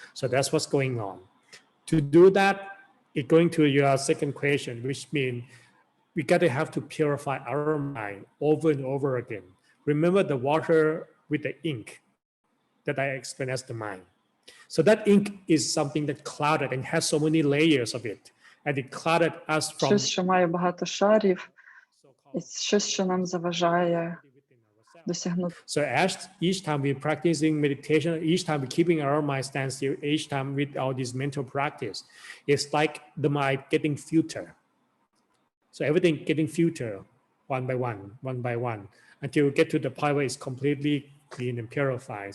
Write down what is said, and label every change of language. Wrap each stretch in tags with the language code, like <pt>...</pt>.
<en>So that's what's going on. To do that, it's going to your second question, which means we got to have to purify our mind over and over again. Remember the water with the ink that I explained as the mind. So that ink is something that clouded and has so many layers of it. And it clouded us from...</en> <uk>Щось, що має багато шарів, і щось, що нам заважає досягнути.</uk> <en>So as each time we're practicing meditation, each time we're keeping our mind stand still, each time with all this mental practice, it's like the mind getting filter. So everything getting filter one by one, until you get to the point where it's completely clean and purified.</en>